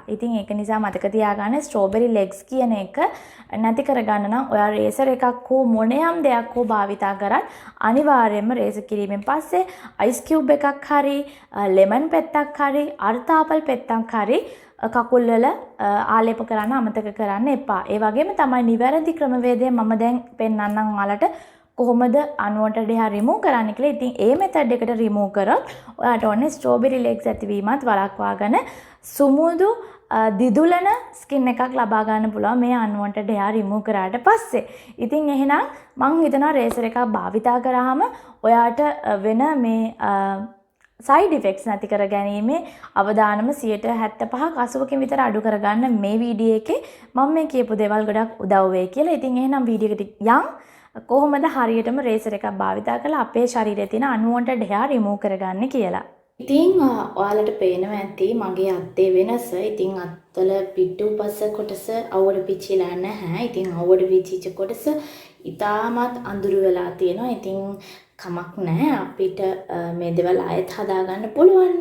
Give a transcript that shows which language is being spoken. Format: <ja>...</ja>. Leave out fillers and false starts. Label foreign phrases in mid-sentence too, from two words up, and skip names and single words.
<si>ඉතින් ඒක නිසා මතක තියාගන්න</si> <en>strawberry legs</en> <si>කියන එක නැති කරගන්න නම් ඔයා රේසර් එකක් හෝ මොනියම් දෙයක් හෝ භාවිතා කරත් අනිවාර්යයෙන්ම රේසර් කිරීමෙන් පස්සේ</si> <en>ice cube</en> <si>එකක් හරි ලෙමන් පෙත්තක් හරි අර්තාපල් පෙත්තක් හරි කකුල් වල ආලේප කරන්න අමතක කරන්න එපා. ඒ වගේම තමයි නිවැරදි ක්‍රමවේදය මම දැන් පෙන්නන්නම් ඔයාලට කොහොමද</si> <en>unwanted hair remove</en> <si>කරන්න කියලා. ඉතින් ඒ method එකට remove කරොත් ඔයාට ඕනේ</si> <en>strawberry legs</en> <si>ඇතිවීමත් වළක්වාගෙන සුමුදු දිදුලන ස්කින් එකක් ලබා ගන්න පුළුවන් මේ</si> <en>unwanted hair remove</en> <si>කරාට පස්සේ. ඉතින් එහෙනම් මම හිතනවා රේසර් එකක් භාවිතා කරාම ඔයාට වෙන මේ</si> <en>side effects</en> <si>නැති කර ගැනීමේ අවදානම 75ක් 80කින් විතර අඩු කරගන්න මේ වීඩියෝ එකේ මම මේ කියපු දේවල් ගොඩක් උදව් වෙයි කියලා. ඉතින් එහෙනම් වීඩියෝ එකට යන් කොහොමද හරියටම රේසර් එකක් භාවිතා කරලා අපේ ශරීරයේ තියෙන</si> <en>unwanted hair remove</en> <si>කරගන්නේ කියලා. ඉතින් ඔයාලට පේනවා ඇති මගේ අත්තේ වෙනස. ඉතින් අත්වල පිටුපස කොටස අවුවට පිච්චිලා නැහැ. ඉතින් අවුවට පිච්චිච්ච කොටස ඉතාමත් අඳුරු වෙලා තියෙනවා. ඉතින් කමක් නැහැ අපිට මේ දේවල් ආයෙත් හදාගන්න පුළුවන්.</si>